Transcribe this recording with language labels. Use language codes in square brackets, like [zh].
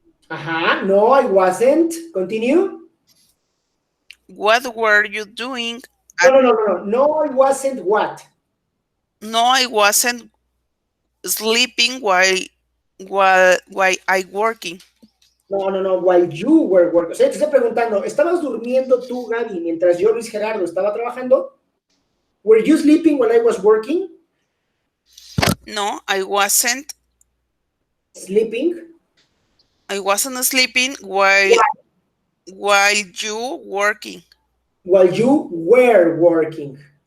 [en] No, I wasn't. Continue. What were you doing? No, At, no, no, no, no. No, I wasn't what? no, I wasn't sleeping while I working. No, no, no. While you were working. [es] O sea, te estoy preguntando, ¿estabas durmiendo tú, Gaby, mientras yo, Luis Gerardo, estaba trabajando? [en] Were you sleeping while I was working? No, I wasn't. Sleeping? I wasn't sleeping while you working. While you were working.